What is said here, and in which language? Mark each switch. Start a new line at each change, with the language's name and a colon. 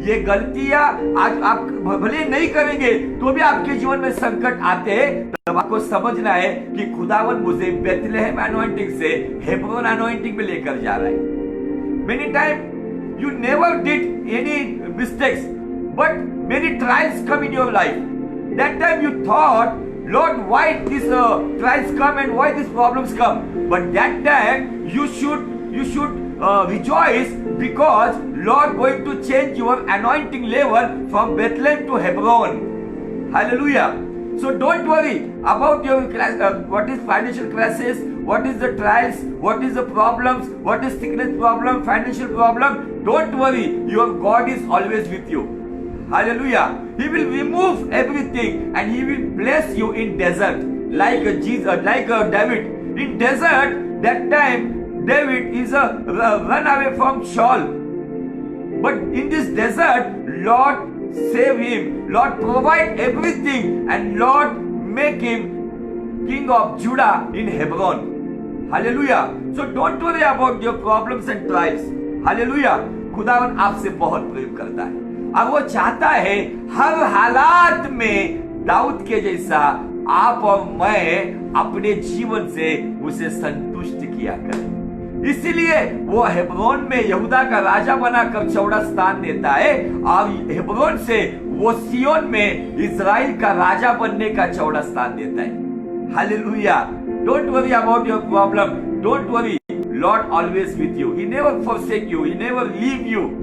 Hindi: ये गलतियां आज आप भले नहीं करेंगे तो भी आपके जीवन में संकट आते हैं। तब आपको समझना है कि खुदावन मुझे बेथलेहम अनॉइंटिंग से हेब्रोन अनॉइंटिंग में लेकर जा रहा है।
English: Many time you never did any mistakes, but many trials come in your life. That time you thought, Lord, why these trials come and why these problems come? But that time you should rejoice because Lord going to change your anointing level from Bethlehem to Hebron. Hallelujah. So don't worry about your what is financial crisis, what is the trials, what is the problems, what is sickness problem, financial problem. Don't worry, your God is always with you. Hallelujah. He will remove everything and he will bless you in desert like Jesus, like David. In desert, that time David is run away from Saul. But in this desert, Lord save him. Lord provide everything and Lord make him king of Judah in Hebron. Hallelujah. So don't worry about your problems and trials. Hallelujah.
Hindi: खुदावन आपसे बहुत प्रेम करता है। अब वो चाहता है हर हालात में दाऊद के जैसा आप और मैं अपने जीवन से उसे संतुष्ट किया करें। इसीलिए वो हेब्रोन में यहूदा का राजा बनाकर चौड़ा स्थान देता है और हेब्रोन से वो सियोन में इजराइल का राजा बनने का चौड़ा स्थान देता है। Hallelujah.
English: Don't worry about your problem, don't worry, Lord always with you. He never forsake you, he never leave you.